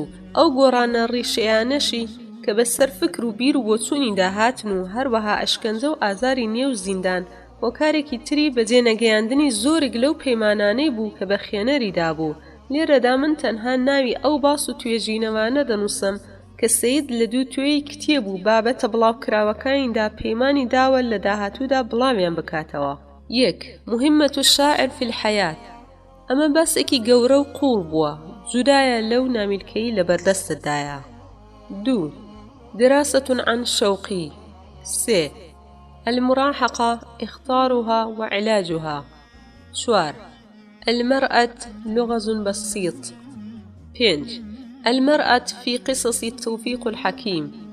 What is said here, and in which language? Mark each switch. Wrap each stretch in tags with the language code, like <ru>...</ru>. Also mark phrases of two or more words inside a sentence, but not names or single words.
<ckb>ئەو گۆڕانە ڕیشەیانەشی کە بەسەر فکر و بیر و بۆچوونی داهاتن و هەروەها ئەشکەنجە و ئازاری نێو زیندان هۆکارێکی تری بەجێنەگەیاندنی زۆرێک لەو پەیمانانەی بوو کە بە خێنەری دابوو. لێرەدا من تەنها ناوی ئەو باس و توێژینەوانە دەنووسم کە سید لە دوو توێی کتێب و بابەتە بڵاوکراوەکانیدا پەیمانی داوە لە داهاتوودا بڵاویان بکاتەوە. 1. مهمة الشاعر في الحياة. ئەمە باسێکی گەورە و قوڵ بووە، جودایە لەو نامیلکەی لە بەردەستتدایە. 2. دراسة عن شوقي. 3. المراهقة إخطارها وعلاجها. 4. المرأة لغز بسيط. 5. المرأة في قصص توفيق الحكيم.</ckb>